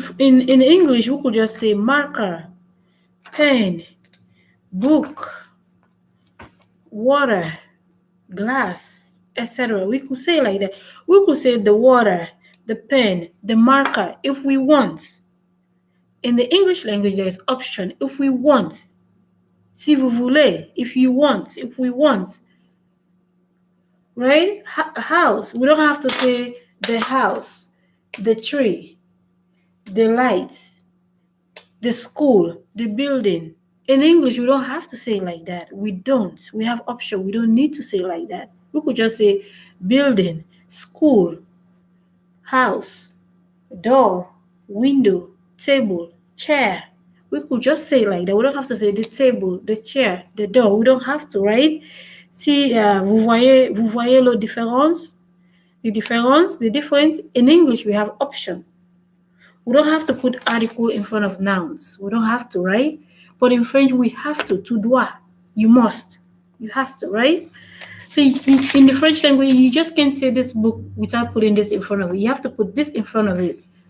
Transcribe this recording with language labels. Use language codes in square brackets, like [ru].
[en] In English, we could just say marker, pen, book, water, glass, etc. We could say like that. We could say the water, the pen, the marker if we want. In the English language, there is option if we want. [fr] Si vous voulez, [en] if you want, if we want. Right? House. We don't have to say the house, the tree, the lights, the school, the building. In English, we don't have to say it like that. We don't. We have option. We don't need to say it like that. We could just say building, school, house, door, window, table, chair. We could just say it like that. We don't have to say the table, the chair, the door. We don't have to, right? [fr] Si vous voyez la différence? [en] The difference. In English, we have option. We don't have to put article in front of nouns. We don't have to, right? But in French, we have to. [fr] Tu dois. [en] You must. You have to, right? So in the French language, you just can't say this book without putting this in front of it. You have to put this in front of it.